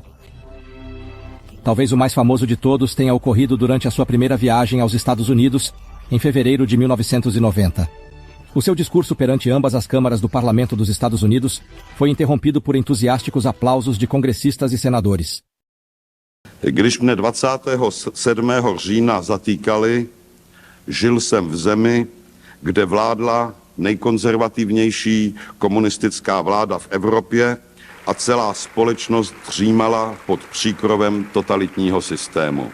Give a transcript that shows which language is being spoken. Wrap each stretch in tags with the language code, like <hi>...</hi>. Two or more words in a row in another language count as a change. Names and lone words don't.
<pt>Talvez o mais famoso de todos tenha ocorrido durante a sua primeira viagem aos Estados Unidos, em fevereiro de 1990. O seu discurso perante ambas as câmaras do Parlamento dos Estados Unidos foi interrompido por entusiásticos aplausos de congressistas e senadores.</pt> <cs>Když mne 27. října zatýkali, žil jsem v zemi, kde vládla nejkonzervativnější komunistická vláda v Evropě a celá společnost dřímala pod příkrovem totalitního systému.</cs>